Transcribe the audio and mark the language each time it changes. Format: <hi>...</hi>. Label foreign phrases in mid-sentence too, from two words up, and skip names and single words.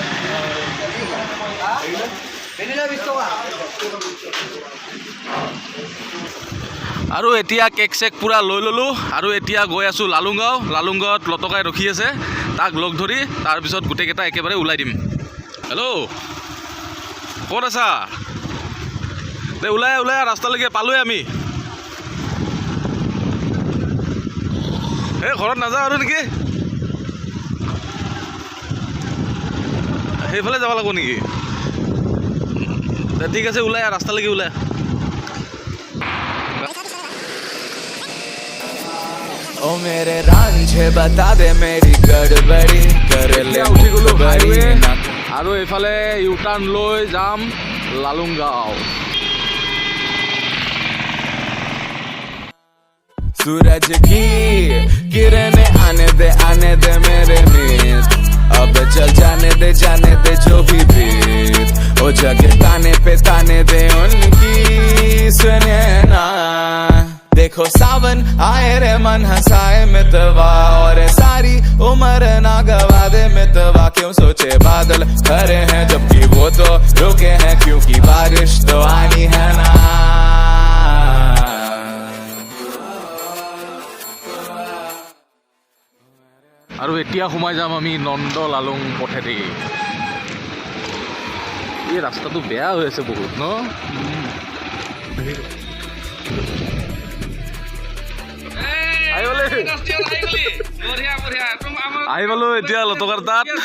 <as>আৰু এতিয়া কেক চেক পূৰা লৈ ল'লোঁ আৰু এতিয়া গৈ আছোঁ লালুংগাঁৱত লটকাই ৰখি আছে তাক লগ ধৰি তাৰপিছত গোটেইকেইটা একেবাৰে ওলাই দিম হেল্ল' ক'ত আছা দে ওলাই ৰাস্তালৈকে পালোঁৱে আমি এই ঘৰত নাযাওঁ আৰু নেকি সেইফালে যাব লাগিব নেকি ঠিক আছে ওলাই ৰাস্তালৈকে ওলাই</as> <hi>ओ मेरे रांझे बता दे मेरी गड़बड़ी कर ले</hi> <as>উঠি গ'লো হাইৱে আৰু এইফালে ইউ টাৰ্ণ লৈ যাম লালুংগাঁও</as> <hi>सूरज की किरणें आने दे मेरे नींद अब चल जाने दे जो भी बीत ओ जग ताने दे उनकी सुने ना देखो सावन आए रे मन हंसाए मितवा और सारी उम्र ना गवा दे मितवा क्यों सोचे बादल खरे हैं जबकि वो तो रुके हैं क्योंकि बारिश तो आनी है ना</hi> <as>আৰু এতিয়া সোমাই যাম আমি নন্দ লালুং পথেদি এই ৰাস্তাটো বেয়া হৈ আছে বহুত ন আহি পালো এতিয়া লটকাৰ তাত</as>